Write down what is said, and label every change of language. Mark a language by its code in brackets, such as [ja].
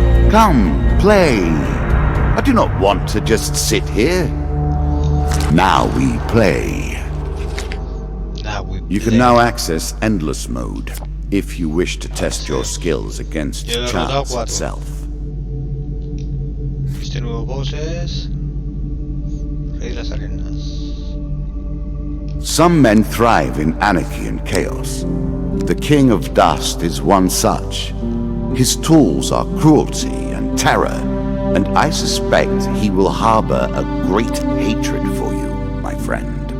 [en] Come, play. I do not want to just sit here. Now we play. You can now access Endless Mode if you wish to test your skills against chance itself. [es] Este nuevo boss es Rey de las Arenas. [en] Some men thrive in anarchy and chaos. The King of Dust is one such. His tools are cruelty and terror, and I suspect he will harbor a great hatred for you, my friend.